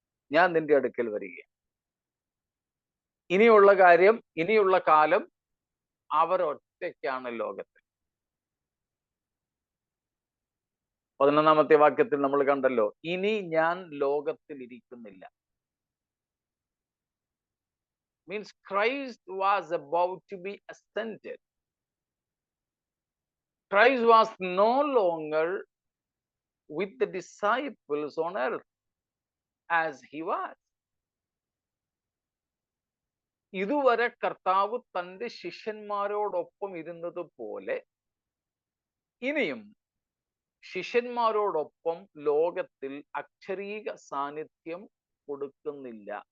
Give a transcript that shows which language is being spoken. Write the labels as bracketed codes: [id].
[ml] ഞാൻ നിന്റെ അടുക്കൽ വരികയാണ്. ഇനിയുള്ള കാര്യം, ഇനിയുള്ള കാലം അവർ ഒറ്റയ്ക്കാണ് ലോകത്തിൽ. 11-ാമത്തെ വാക്യത്തിൽ നമ്മൾ കണ്ടല്ലോ, ഇനി ഞാൻ ലോകത്തിൽ ഇരിക്കുന്നില്ല. [en] Means Christ was about to be ascended. Christ was no longer with the disciples on earth as he was. [ml] ഇതുവരെ കർത്താവ് തന്റെ ശിഷ്യന്മാരോടൊപ്പം ഇരുന്നത് പോലെ ഇനിയും ശിഷ്യന്മാരോടൊപ്പം ലോകത്തിൽ അക്ഷരീക സാന്നിധ്യം കൊടുക്കുന്നില്ല.